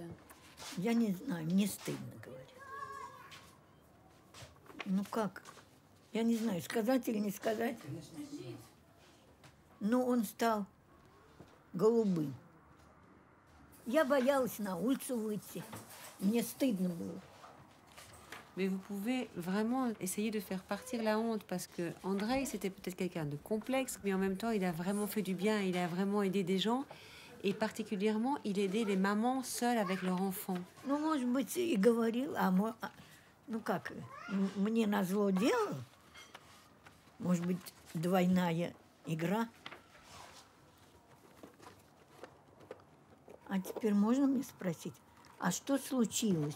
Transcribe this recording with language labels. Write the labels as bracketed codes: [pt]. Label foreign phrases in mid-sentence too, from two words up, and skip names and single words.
[ru] Я не знаю, мне стыдно говорить. Ну как? Я не знаю, сказать или не сказать. Но он стал голубым. Я боялась на улицу выйти. Мне стыдно было. [fr] Mais vous pouvez vraiment essayer de faire partir la honte parce que Andrei, c'était peut-être quelqu'un de complexe, mais en même temps, il a vraiment fait du bien, il a vraiment aidé des gens. Et particulièrement, il aidait les mamans seules avec leurs enfants. [ru] Ну, может быть, и говорил, ну как, мне назло делал? Может быть, двойная игра? А теперь можно мне спросить, а что случилось?